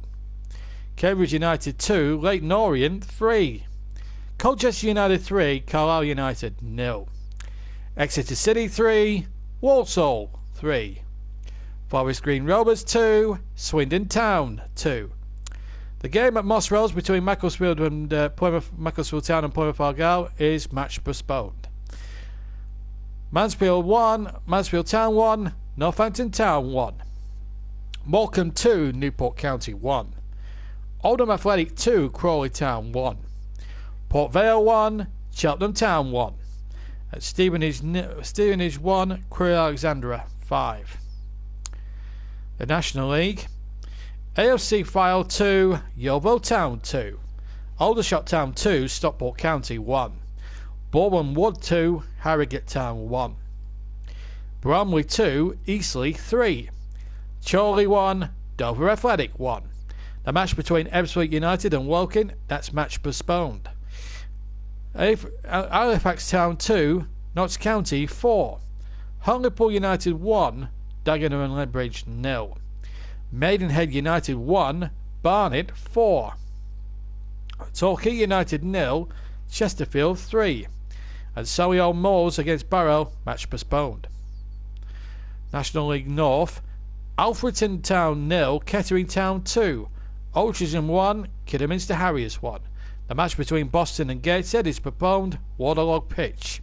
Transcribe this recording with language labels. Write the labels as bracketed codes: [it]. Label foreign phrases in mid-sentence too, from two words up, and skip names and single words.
[en] Cambridge United 2, Leyton Orient 3, Colchester United 3, Carlisle United 0. Exeter City 3, Walsall 3. Forest Green Rovers 2, Swindon Town 2. The game at Moss Rose between Macclesfield and Macclesfield Town and Plymouth Argyle is match postponed. Mansfield 1, Mansfield Town 1, Northampton Town 1. Morecambe 2, Newport County 1. Oldham Athletic 2, Crawley Town 1. Port Vale 1, Cheltenham Town 1. At Stevenage 1, Crewe Alexandra 5. The National League. AFC Fylde 2, Yeovil Town 2. Aldershot Town 2, Stockport County 1. Boreham Wood 2, Harrogate Town 1. Bromley 2, Eastleigh 3. Chorley 1, Dover Athletic 1. The match between Ebbsfleet United and Woking, that's match postponed. Halifax Town 2, Notts County 4. Hartlepool United 1, Dagenham and Ledbridge 0. Maidenhead United 1, Barnet 4. Torquay United 0, Chesterfield 3. And Solihull Moors against Barrow, match postponed. National League North, Alfreton Town 0, Kettering Town 2. Altrincham 1, Kidderminster Harriers 1. The match between Boston and Gateshead is postponed, Waterlog pitch.